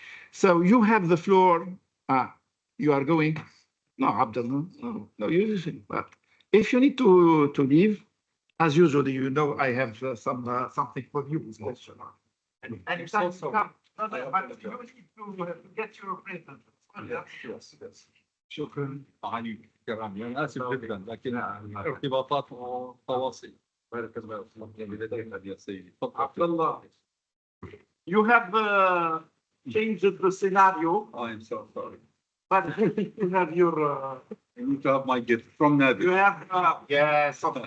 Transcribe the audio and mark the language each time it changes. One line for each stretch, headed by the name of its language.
English: So you have the floor. You are going? No, Abdullah. No, you. But if you need to leave, as usually, you know, I have something for you. And if also, come, but you need to get your present. Yes.
Arabic: شكرا. معالي الكرام، أنا آسف جدا لكن ارتباطات وتواصل. بارك الله فيك يا سيدي.
English: Abdullah, you have changed the scenario. I am so sorry. But you have your. I need to have my gift from Nadia. You have yes.